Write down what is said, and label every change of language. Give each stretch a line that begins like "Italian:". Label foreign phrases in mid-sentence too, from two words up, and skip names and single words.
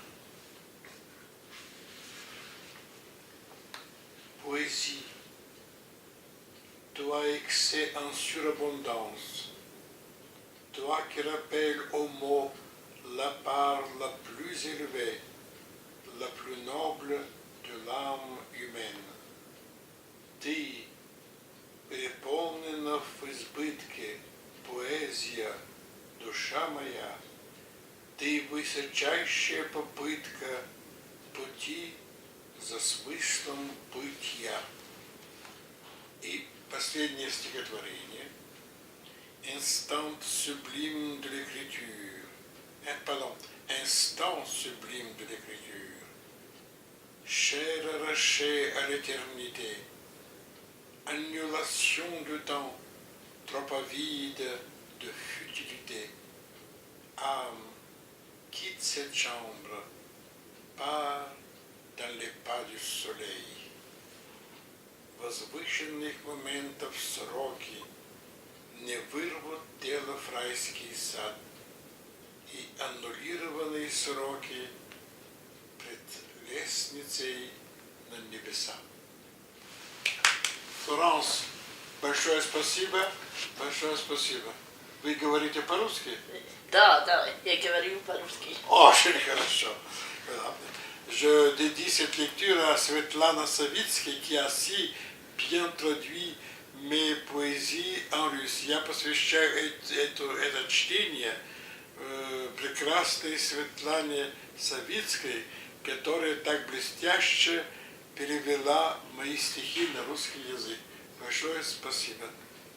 French: Poésie. Toi excès en surabondance, toi qui rappelles au mot la part la plus élevée, la plus noble de l'âme humaine.
Russian: Ты, переполнена в избытке, поэзия, душа моя, ты высочайшая попытка пути за смыслом бытия. И последнее стихотворение.
French: Instant sublime de l'écriture. Instant sublime de l'écriture. Cher arraché à l'éternité. Annulation du temps, trop avide de futilité. Âme, quitte cette chambre, pars dans les pas du soleil.
Russian: Возвышенных моментов сроки не вырвут тело в райский сад, и аннулированные сроки пред лестницей на небеса. Флоранс, большое спасибо, большое спасибо. Вы говорите по-русски? Да, я говорю по-русски. Очень хорошо.
French: Je dédie cette lecture à Svetlana Savitsky, qui a si bien traduit mes поэзии en russe.
Russian: Я посвящаю это чтение прекрасной Светлане Савицкой, которая так блестяще перевела мои стихи на русский язык. Большое спасибо.